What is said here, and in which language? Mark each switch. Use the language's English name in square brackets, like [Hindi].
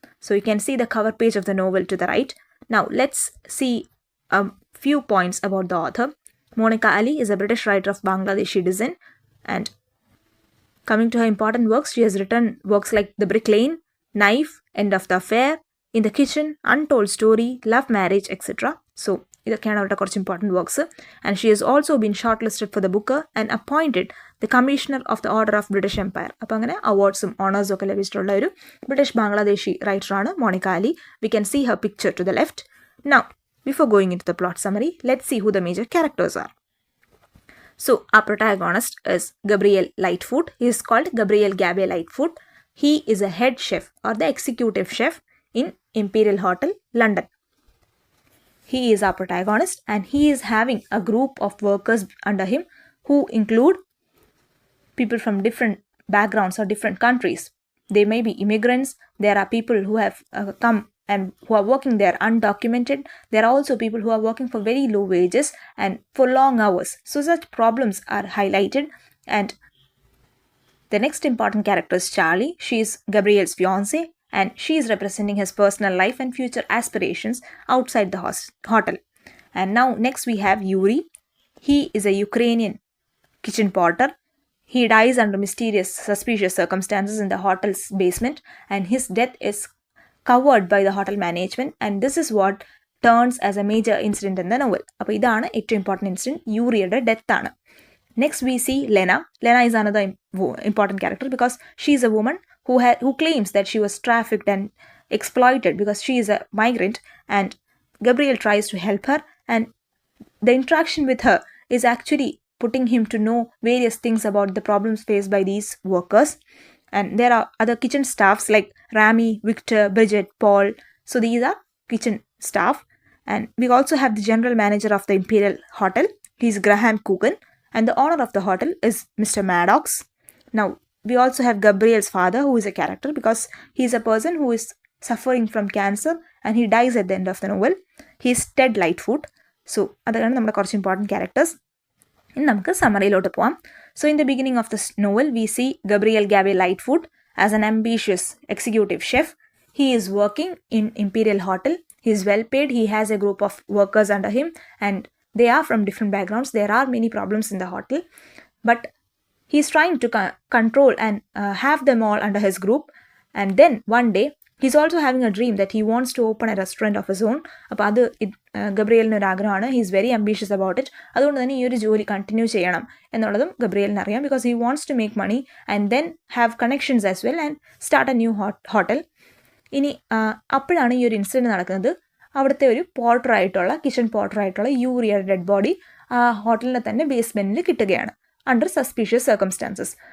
[English] So you can see the cover page of the novel to the right. Now let's see a few points about the author. Monica Ali is a British writer of Bangladeshi descent, and coming to her important works, she has written works like The Brick Lane, Knife, End of the Affair, In the Kitchen, Untold Story, Love Marriage, etc. So, [Malayalam] ഇതൊക്കെയാണ് അവരുടെ കുറച്ച് important works. [English] And she has also been short listed for the book and appointed the commissioner of the Order of British Empire. [Malayalam] അപ്പോൾ അങ്ങനെ അവാർഡ്സും ഓണേഴ്സും ഒക്കെ ലഭിച്ചിട്ടുള്ള ഒരു British ബാംഗ്ലാദേശി റൈറ്ററാണ് Monica Ali. [English] We can see her picture to the left. Now, before going into the plot summary, let's see who the major characters are. So, our protagonist is Gabriel Lightfoot. He is called Gabriel Gabe Lightfoot. He is a head chef or the executive chef in Imperial Hotel, London. He is our protagonist, and he is having a group of workers under him who include people from different backgrounds or different countries. They may be immigrants. There are people who have come and who are working there undocumented. There are also people who are working for very low wages and for long hours. So such problems are highlighted. And the next important character is Charlie. She is Gabriel's fiancé, and she is representing his personal life and future aspirations outside the hotel. And now next we have Yuri. He is a Ukrainian kitchen porter. He dies under mysterious, suspicious circumstances in the hotel's basement, and his death is covered by the hotel management, and this is what turns as a major incident in the novel. [Malayalam] അപ്പോൾ ഇതാണ് ഏറ്റവും important incident, യൂറിയുടെ death ആണ്. [English] Next we see Lena. Lena is another important character because she is a woman who claims that she was trafficked and exploited because she is a migrant, and Gabriel tries to help her, and the interaction with her is actually putting him to know various things about the problems faced by these workers. And there are other kitchen staffs like Rami, Victor, Bridget, Paul. So these are kitchen staff. And we also have the general manager of the Imperial Hotel. He's Graham Coogan. And the owner of the hotel is Mr. Maddox. Now, we also have Gabriel's father, who is a character because he is a person who is suffering from cancer and he dies at the end of the novel. He is Ted Lightfoot. [Malayalam] So, അതാണ് നമ്മുടെ കുറച്ച് important characters. ഇനി നമുക്ക് സമ്മറിയിലോട്ട് പോവാം. [English] So, in the beginning of this novel, we see Gabriel Gabe Lightfoot as an ambitious executive chef. He is working in Imperial Hotel. He is well paid. He has a group of workers under him, and they are from different backgrounds. There are many problems in the hotel, but he is trying to control and have them all under his group. And then one day, he's also having a dream that he wants to open a restaurant of his own. [Malayalam] അപ്പോൾ അത് ഗബ്രിയലിന് ഒരു ആഗ്രഹമാണ്. [English] He is very ambitious about it. [Malayalam] അതുകൊണ്ട് തന്നെ ഈ ഒരു ജോലി continue ചെയ്യണം എന്നുള്ളതും ഗബ്രിയലിന് അറിയാം. [English] Because he wants to make money and then have connections as well and start a new hotel. [Malayalam] ഇനി അപ്പോഴാണ് ഈ ഒരു ഇൻസിഡൻറ്റ് നടക്കുന്നത്. അവിടുത്തെ ഒരു പോർട്ടറായിട്ടുള്ള കിച്ചൺ പോർട്ടറായിട്ടുള്ള യൂറിയുടെ ഡെഡ് ബോഡി ആ ഹോട്ടലിൻ്റെ തന്നെ ബേസ്മെൻറ്റിൽ കിട്ടുകയാണ് [English] Under suspicious circumstances.